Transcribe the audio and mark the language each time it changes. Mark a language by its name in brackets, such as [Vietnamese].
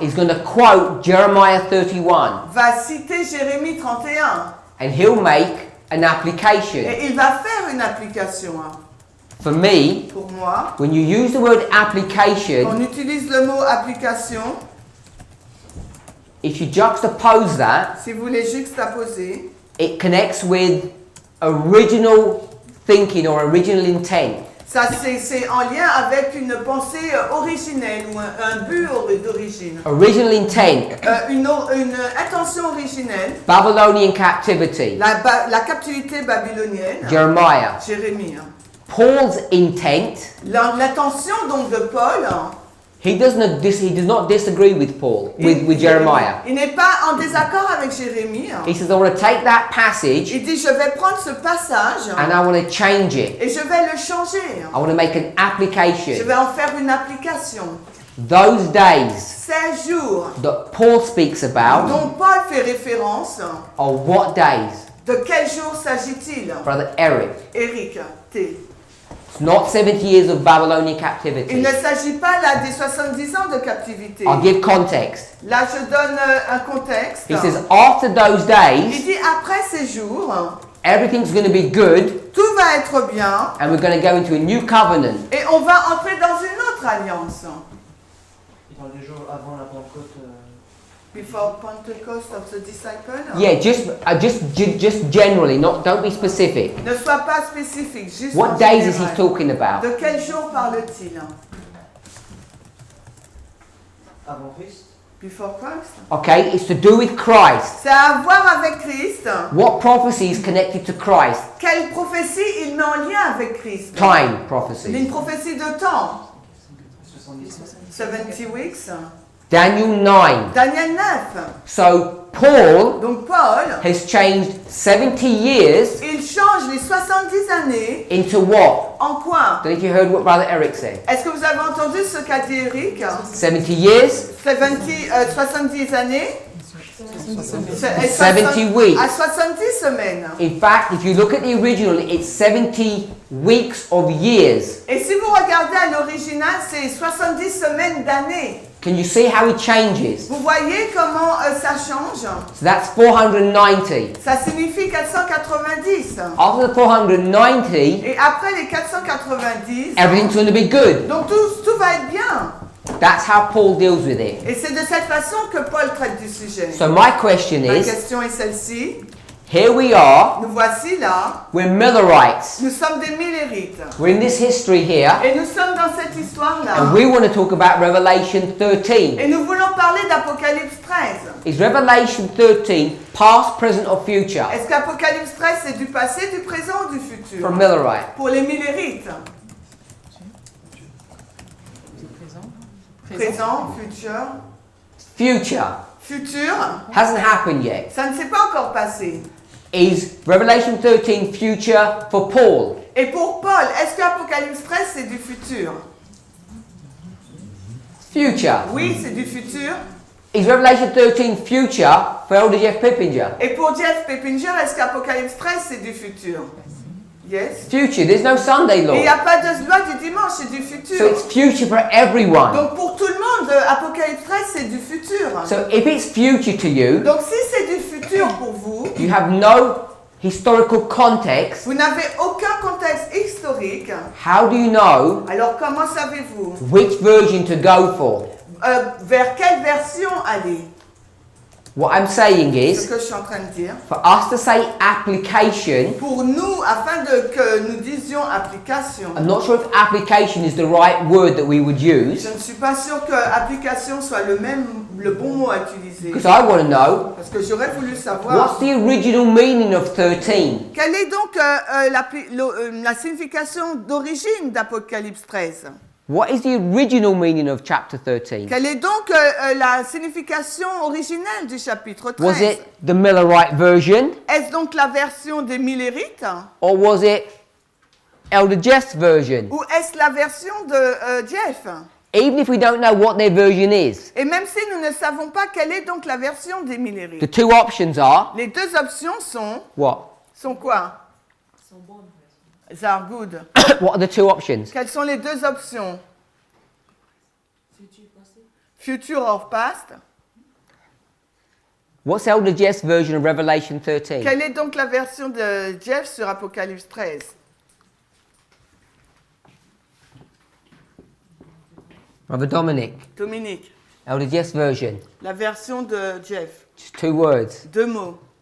[English] is going to quote Jeremiah 31 [French] va citer Jérémie 31 [English] and he'll make an application. [French] et il va faire une application. [English] For me, [French] Pour moi, [English] when you use the word [French] on [English] application, [French] utilise le mot application. [English] if you juxtapose that, [French] Si vous les juxtaposez, [English] it connects with original thinking or original intent. [French] ça c'est en lien avec une pensée originelle ou un but d'origine. [English] Original intent, [French] Une intention originelle, [English] Babylonian captivity, [French] la captivité babylonienne, [English] Jeremiah. [French] Jérémie. [English] Paul's intent, [French] L'intention donc de Paul, [English] he does not disagree with Paul, with Jeremiah. [French] il n'est pas en désaccord avec Jérémie. [English] He says, I want to take that passage [French] Il dit, je vais prendre ce passage [English] and I want to change it. [French] et je vais le changer. [English] I want to make an [French] Je [English] application. [French] vais en faire une application. [English] Those days [French] 16 jours [English] that Paul speaks about [French] dont Paul fait référence. [English] are what days? [French] De quel jour s'agit-il? [English] Brother Eric. [French] Eric, T. [English] It's not 70 years of Babylonian [French] Il [English] captivity. [French] ne s'agit pas là des 70 ans de captivité. [English] I'll give context. [French] Là, je donne un contexte. [English] He says, after those [French] Il [English] days, [French] dit, après ces jours, [English] everything's going to be good [French] tout va être bien [English] and we're going to go into a new covenant. [French] et on va entrer dans une autre alliance. Dans les jours avant la Pentecôte, [English] Before Pentecost of the disciples. Yeah, just generally, don't be specific. [French] Ne sois pas spécifique, juste en [English] What days is he [French] général. [English] talking about? [French] De quel jour parle-t-il? avant Christ, [English] Before Christ. Okay, it's to do with Christ. [French] C'est à voir avec Christ. [English] What prophecy is connected to Christ? [French] Quelle prophétie il met en lien avec Christ? [English] Time [French] Une [English] prophecy. [French] prophétie de temps. [English] 70. 70 weeks. Daniel 9. [French] Daniel 9. [English] So Paul [French] Donc Paul, [English] has changed 70 years [French] il change les 70 années [English] into what? [French] en quoi? [English] Don't know if you heard what Brother Eric said. [French] Est-ce que vous avez entendu ce qu'a dit Eric? [English] 70 years, [French] 70 années? [English] 70 weeks. [French] À 70 semaines. [English] In fact, if you look at the original, it's 70 weeks of years. [French] Et si vous regardez à l'original, c'est 70 semaines d'années. [English] Can you see how it changes? [French] Vous voyez comment ça change? [English] So that's 490. [French] Ça signifie 490. [English] After the 490, [French] Et après les 490, [English] everything's going to be good. [French] donc tout va être bien. [English] That's how Paul deals with it. [French] Et c'est de cette façon que Paul traite du sujet. [English] So my question [French] Ma [English] is, [French] question est celle-ci. [English] Here we are. [French] Nous voici là. [English] We're Millerites. [French] Nous sommes des Millerites. [English] We're in this history here. [French] Et nous sommes dans cette histoire-là. [English] And we want to talk about Revelation 13. [French] Et nous voulons parler d'Apocalypse 13. [English] Is Revelation 13 past, present or future? [French] Est-ce qu'Apocalypse 13 c'est du passé, du présent ou du futur? [English] For Millerite. [French] Pour les Millerites. Présent, futur. [English] Future. [French] Futur, [English] Hasn't happened yet. [French] ça ne s'est pas encore passé. [English] Is Revelation 13 future for Paul? [French] Et pour Paul, est-ce qu'Apocalypse 13 c'est du futur? [English] Future. [French] Oui, c'est du futur. [English] Is Revelation 13 future for Elder Jeff Pippinger? [French] Et pour Jeff Pippinger, est-ce qu'Apocalypse 13 c'est du futur? [English] Yes. Future. There's no Sunday law. [French] Et il n'y a pas de loi du dimanche, c'est du futur. [English] So it's future for everyone. [French] Donc pour tout le monde, Apocalypse 13 c'est du futur. [English] So if it's future to you, [French] Donc si c'est du futur pour vous, [English] you have no historical context. [French] vous n'avez aucun contexte historique. [English] How do you know [French] Alors comment savez-vous [English] which version to go for? [French] vers quelle version aller? [English] What I'm saying [French] Ce [English] is, [French] que je suis en train de dire. [English] for us to say application, [French] Pour nous, afin que nous disions application, [English] I'm not sure if application is the right word that we would use, [French] je ne suis pas sûre que application soit le bon mot à utiliser. [English] because I want to know [French] Parce que j'aurais voulu savoir [English] what's the original meaning of 13. [French] quelle est donc la signification d'origine d'Apocalypse 13. [English] What is the original meaning of chapter 13? [French] Quelle est donc la signification originelle du chapitre 13? [English] Was it the Millerite version, [French] Est-ce donc la version des Millerites [English] or was it Elder Jeff's version? [French] ou est-ce la version de Jeff? [English] Even if we don't know what their version is, [French] Et même si nous ne savons pas quelle est donc la version des Millerites, [English] the two options are [French] les deux options [English] what? [French] sont quoi? Sont bonnes. [English] They are good. What are the two options? [French] Quelles sont les deux options? Futur passé. [English] Future or past? What's Elder Jeff's version of Revelation 13? [French] Quelle est donc la version de Jeff sur Apocalypse 13? [English] Brother Dominic, [French] Dominique, [English] Elder Jeff's version. [French] la version de Jeff. [English] Just two words. [French] Deux mots.